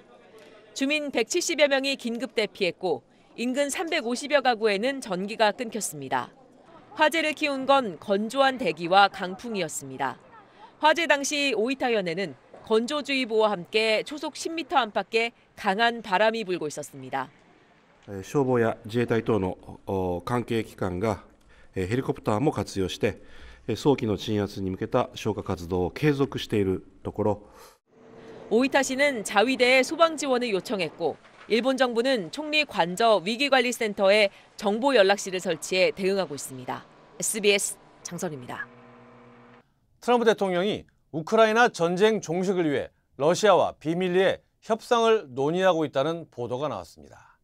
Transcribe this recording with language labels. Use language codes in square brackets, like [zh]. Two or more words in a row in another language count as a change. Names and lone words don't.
[ko] 주민 170여 명이 긴급 대피했고 인근 350여 가구에는 전기가 끊겼습니다. 화재를 키운 건 건조한 대기와 강풍이었습니다. 화재 당시 오이타현에는 건조주의보와 함께 초속 10m 안팎의 강한 바람이 불고 있었습니다. [ja] 消防や自衛隊等の関係機関がヘリコプターも活用して早期の鎮圧に向けた消火活動を継続しているところ [ko] 오이타시는 자위대에 소방 지원을 요청했고 일본 정부는 총리 관저 위기관리센터에 정보 연락실을 설치해 대응하고 있습니다. SBS 장선입니다. 트럼프 대통령이 우크라이나 전쟁 종식을 위해 러시아와 비밀리에 협상을 논의하고 있다는 보도가 나왔습니다.